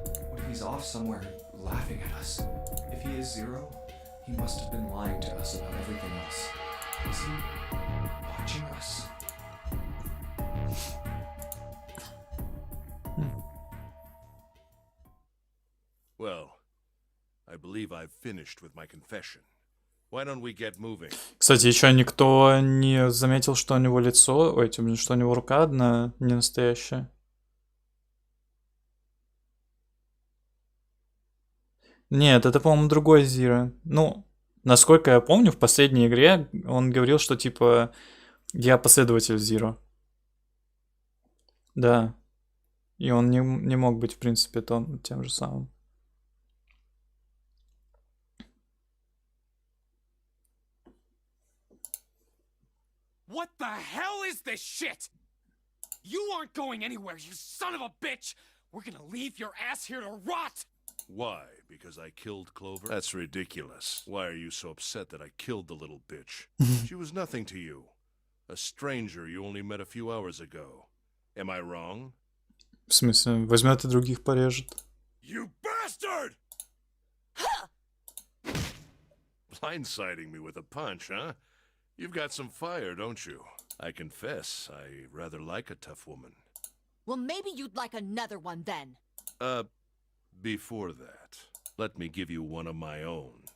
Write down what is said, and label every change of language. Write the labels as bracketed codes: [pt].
[en] What if he's off somewhere laughing at us? If he is Zero, he must have been lying to us about everything else. Is he watching us? Well, I believe I've finished with my confession. Why don't we get moving? [ru] Кстати, еще никто не заметил, что у него лицо, ой, что у него рука одна не настоящая. Нет, это, по-моему, другой Зира. Ну, насколько я помню, в последней игре он говорил, что типа я последователь Зиро. Да. И он не мог быть, в принципе, тем же самым. [en] What the hell is this shit? You aren't going anywhere, you son of a bitch! We're gonna leave your ass here to rot! Why? Because I killed Clover? That's ridiculous. Why are you so upset that I killed the little bitch? She was nothing to you. A stranger you only met a few hours ago. Am I wrong? [ru] В смысле, возьмет и других порежет. [en] You bastard! Blindsiding me with a punch, huh? You've got some fire, don't you? I confess, I rather like a tough woman. Well, maybe you'd like another one then. Before that, let me give you one of my own.